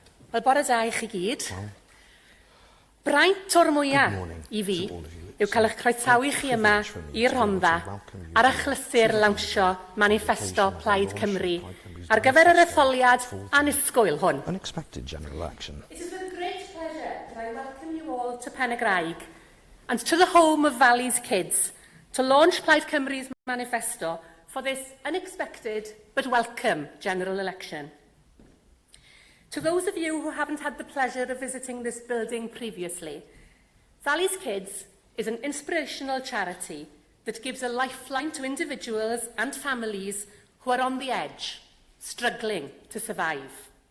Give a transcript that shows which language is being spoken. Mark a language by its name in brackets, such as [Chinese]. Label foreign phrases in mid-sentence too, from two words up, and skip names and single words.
[Welsh] Wel, bore da i chi gyd. Braint o'r mwyaf i fi yw cael eich croesawu chi yma i'r Rhondda ar achlysur lawnsio Manifesto Plaid Cymru ar gyfer yr etholiad annisgwyl hwn. [English] Unexpected general election. It is with great pleasure that I welcome you all to Pen y Graig and to the home of Valley's kids to launch Plaid Cymru's manifesto for this unexpected but welcome general election. To those of you who haven't had the pleasure of visiting this building previously, Valley's Kids is an inspirational charity that gives a lifeline to individuals and families who are on the edge, struggling to survive.